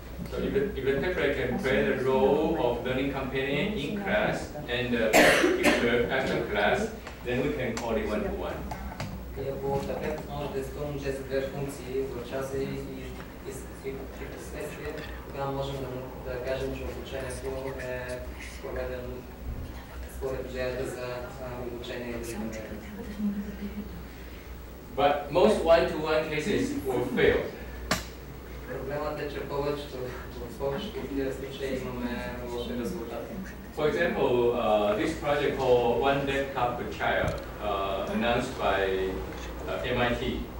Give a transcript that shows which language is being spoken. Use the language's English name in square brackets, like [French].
[English] So if the teacher can play the role of learning companion in class and tutor after class, then we can call it one-to-one. [Bulgarian] И ако така може да изпълни тези две функции в часа и последствие, тогава можем да кажем, че обучението е проведено според идеята за обучение и дисциплиниране. [English] But most one-to-one cases will fail. [Bulgarian] Проблемът е, че в повечето от тези случаи имаме лоши резултати. [English] For example, this project called One Laptop per Child, announced by MIT.